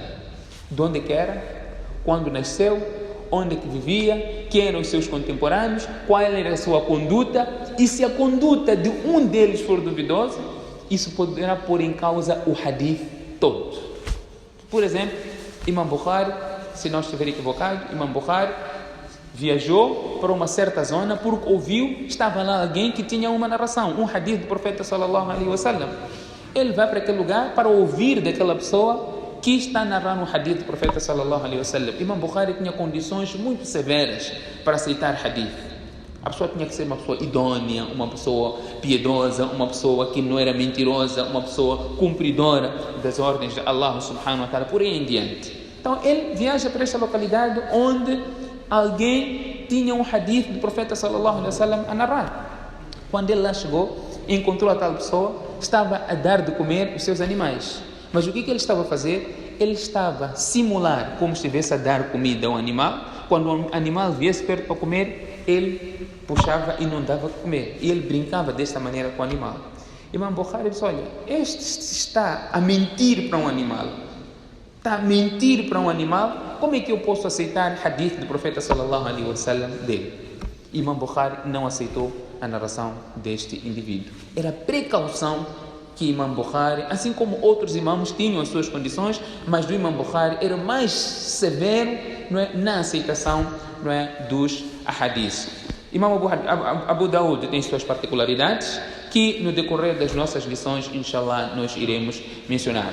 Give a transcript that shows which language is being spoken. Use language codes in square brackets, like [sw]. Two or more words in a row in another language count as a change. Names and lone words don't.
[pt] De onde que era, quando nasceu, onde que vivia, quem eram os seus contemporâneos, qual era a sua conduta, e se a conduta de um deles for duvidosa, isso poderá pôr em causa o hadith todo. Por exemplo, Imam Bukhari, se não estiver equivocado, Imam Bukhari viajou para uma certa zona porque ouviu, estava lá alguém que tinha uma narração, um hadith do profeta [ar] صلى الله عليه وسلم. [pt] Ele vai para aquele lugar para ouvir daquela pessoa que está narrando o hadith do profeta [ar] صلى الله عليه وسلم. [pt] Imam Bukhari tinha condições muito severas para aceitar hadith. A pessoa tinha que ser uma pessoa idônea, uma pessoa piedosa, uma pessoa que não era mentirosa, uma pessoa cumpridora das ordens de [ar] الله سبحانه وتعالى, [pt] por aí em diante. Então ele viaja para esta localidade onde alguém tinha um hadith do profeta [ar] صلى الله عليه وسلم [pt] a narrar. Quando ele lá chegou, encontrou a tal pessoa, estava a dar de comer os seus animais. Mas o que ele estava a fazer? Ele estava a simular como se estivesse a dar comida a um animal. Quando o animal viesse perto para comer, ele puxava e não dava para comer. E ele brincava desta maneira com o animal. Imam Bukhari disse, olha, este está a mentir para um animal. Está a mentir para um animal. Como é que eu posso aceitar hadith do profeta [ar] صلى الله عليه وسلم [pt] dele? Imam Bukhari não aceitou a narração deste indivíduo. Era precaução que Imam Bukhari, assim como outros imãos tinham as suas condições, mas do Imam Bukhari era mais severo, não é, na aceitação, não é, dos ahadis. Imam Abu Daud tem suas particularidades que no decorrer das nossas lições, inshallah, nós iremos mencionar.